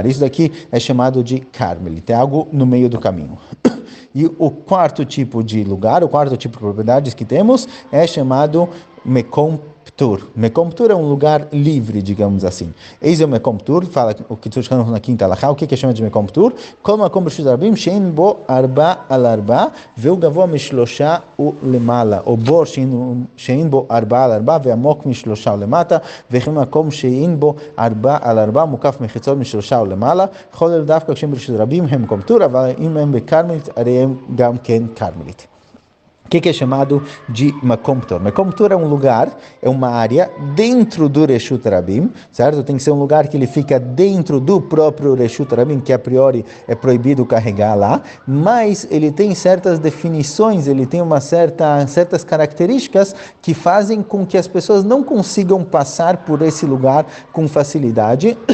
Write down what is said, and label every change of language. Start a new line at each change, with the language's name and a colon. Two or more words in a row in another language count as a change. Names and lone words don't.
Portuguese: Isso daqui é chamado de Carmelit, é algo no meio do caminho. E o quarto tipo de lugar, o quarto tipo de propriedades que temos é chamado
Hebrew: מקום פטור. מקום פטור
Portuguese: é um lugar livre, digamos assim. Eis é o
Hebrew: מקום פטור,
Portuguese: fala o que tu chama na quinta alahá, o que é chama de
Hebrew: מקום פטור? כל מקום ברשות רבים שאין בו ארבע על ארבע והוא גבוה משלשה ולמעלה, או בור שאין בו ארבע על ארבע ועמוק משלשה ולמטה וכן מקום שאין בו ארבע על ארבע מוקף מחיצות משלשה ולמעלה כולל דוקא כשהם ברשות רבים הם מקום פטור, אבל אם הם בכרמלית הרי הם גם כן כרמלית.
Portuguese: O que é chamado de
Hebrew: מקום פטור? מקום פטור
Portuguese: é um lugar, é uma área dentro do
Hebrew: רשות רבים,
Portuguese: certo? Tem que ser um lugar que ele fica dentro do próprio
Hebrew: רשות רבים,
Portuguese: que a priori é proibido carregar lá, mas ele tem certas definições, ele tem certas características que fazem com que as pessoas não consigam passar por esse lugar com facilidade.